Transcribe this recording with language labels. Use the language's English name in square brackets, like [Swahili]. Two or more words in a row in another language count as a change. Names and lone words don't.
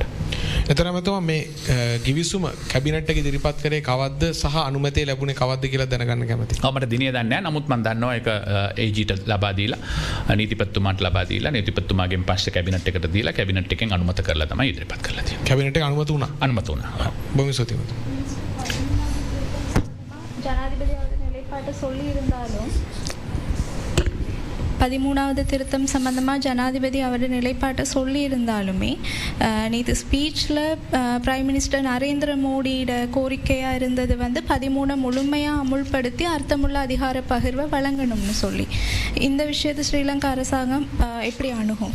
[Sinhala] එතරම් තමයි මේ ගිවිසුම කැබිනට් එකේ ඉදිරිපත් කරේ කවද්ද සහ අනුමැතිය ලැබුණේ කවද්ද කියලා දැනගන්න කැමතියි. මට දිනය දන්නේ නැහැ. නමුත් මම දන්නවා ඒක AGට ලබා දීලා නීතිපතිතුමාට ලබා දීලා නීතිපතිතුමාගෙන් පස්සේ කැබිනට් එකට දීලා කැබිනට් එකෙන් අනුමත කරලා තමයි ඉදිරිපත් කරලා තියෙන්නේ. කැබිනට් එක අනුමත වුණා. අනුමත වුණා. බොහොම ස්තුතියි. [Tamil] ஜனாதிபதி அவர்கள் நிலைப்பாட்டை சொல்லி இருந்தாலும் 13வது திருத்தம் சம்பந்தமாக ஜனாதிபதி அவருடைய நிலைப்பாட்டை சொல்லியிருந்தாலுமே நேற்று ஸ்பீச்சில் [English] prime minister [Tamil] நரேந்திர மோடியோட கோரிக்கையாக இருந்தது வந்து 13 முழுமையாக அமுல்படுத்தி அர்த்தமுள்ள அதிகார பகிர்வை வழங்கணும்னு சொல்லி இந்த விஷயத்தை ஸ்ரீலங்கா அரசாங்கம் எப்படி அணுகும்?